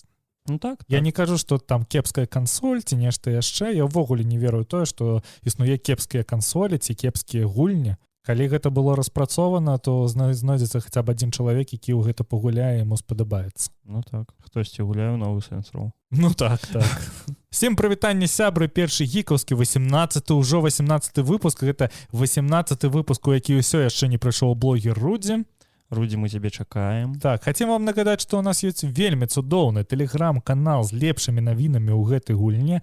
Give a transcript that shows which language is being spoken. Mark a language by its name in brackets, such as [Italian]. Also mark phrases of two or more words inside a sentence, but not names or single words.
[Belarusian] Так. Я не кажу, што там кепская кансоль ці нешта яшчэ. Я ўвогуле не верую тое, што існуе кепскія кансолі ці кепскія гульні. Калі гэта было распрацована, то знойдзецца хаця б адзін чалавек, які ў гэта пагуляе, яму спадабаецца. Так. Хтосьці гуляе ў новы Saints Row. Так. Всем прывітанне, сябры, першы гікаўскі, 18 выпуск. Гэта 18 выпуск, у які ўсё яшчэ не прыйшоў блогер Рудзі. Рудзі, мы цябе чакаем. Так, хацем вам нагадаць, што ў нас ёсць вельмі цудоўны тэлеграм-канал з лепшымі навінамі ў гэтай гульне.